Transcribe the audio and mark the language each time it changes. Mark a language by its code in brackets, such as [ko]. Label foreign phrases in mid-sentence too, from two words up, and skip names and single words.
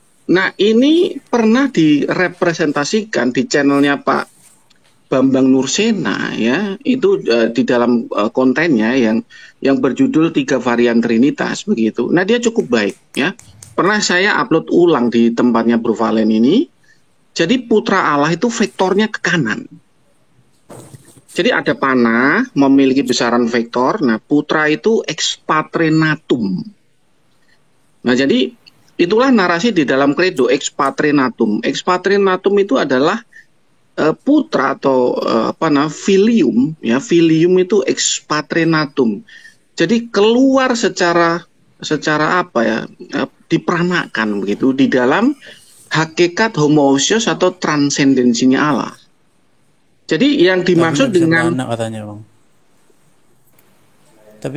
[id] Nah, ini pernah direpresentasikan di channelnya Pak Bambang Nursena ya, itu di dalam kontennya yang berjudul 3 varian Trinitas begitu. Nah, dia cukup baik ya. Pernah saya upload ulang di tempatnya Bro Valen ini. Jadi putra Allah itu vektornya ke kanan. Jadi ada panah memiliki besaran vektor. Nah, putra itu [la] ex patre natum. [id] Nah, jadi itulah narasi di dalam kredo [la] ex patre natum. Ex patre natum [id] itu adalah putra atau filium ya, filium itu [la] ex patre natum. [id] Jadi keluar secara apa ya, diperanakan begitu di dalam hakikat homoousios atau transendensinya Allah. Jadi yang dimaksud dengan beranak, katanya Bang. Tapi